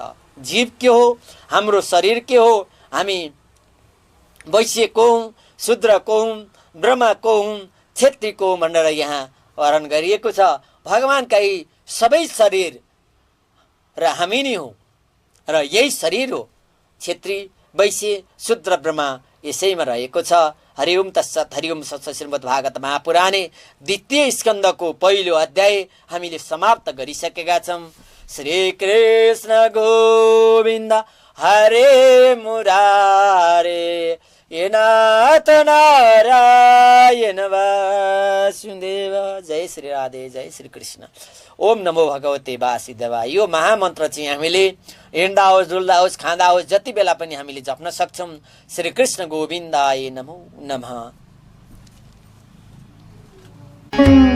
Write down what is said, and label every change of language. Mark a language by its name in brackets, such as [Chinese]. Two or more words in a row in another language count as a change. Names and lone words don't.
[Nepali] जीव के हो, हाम्रो शरीर के हो, हामी वैश्य को हुँ, शूद्र को हुँ, ब्रह्मा को हुँ, क्षेत्री को हुँ भनेर यहाँ वर्णन गरिएको छ। भगवानका यी सबै शरीर र हामी नै हो र यही शरीर हो। क्षेत्री वैश्य शूद्र ब्रह्मा यसैमा रहेको छ। [Sanskrit] हरिओम तत्सत। हरिओम सत्सत। [Nepali] श्रीमद् भागवत महापुराणे द्वितीय स्कन्धको पहिलो अध्याय हामीले समाप्त गरिसकेका छौँ। [Sanskrit] श्री कृष्ण गोविन्द हरे मुरारे ये नाथ नारायण वासुदेव। जय श्री राधे, जय श्री कृष्ण। ओम नमो भगवते वासुदेवाय। [Nepali] यो महामन्त्र चाहिँ हामीले हिँड्दा होस्, डुल्दा होस्, खाँदा होस्, जति बेला पनि हामीले जप्न सक्छौँ। [Sanskrit] श्री कृष्ण गोविन्दाय नमो नमः।